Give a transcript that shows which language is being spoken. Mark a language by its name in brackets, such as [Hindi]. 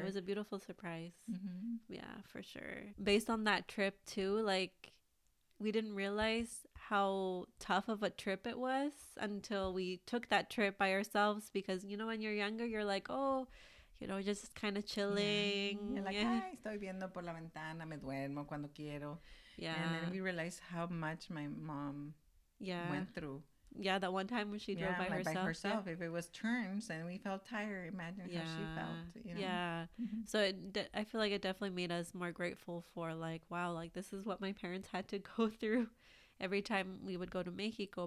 [English] It was a beautiful surprise. Mm-hmm. Yeah, for sure. Based on that trip too, like, we didn't realize how tough of a trip it was until we took that trip by ourselves, because when you're younger, you're like, oh, just kind of chilling. Yeah. You're like, [Spanish] ay, estoy viendo por la ventana, me duermo cuando quiero. [English] Yeah. And then we realized how much my mom went through. Yeah, that one time when she drove by herself. If it was turns and we felt tired, imagine how she felt. Yeah. Mm-hmm. So I feel like it definitely made us more grateful for, like, wow, like, this is what my parents had to go through every time we would go to Mexico.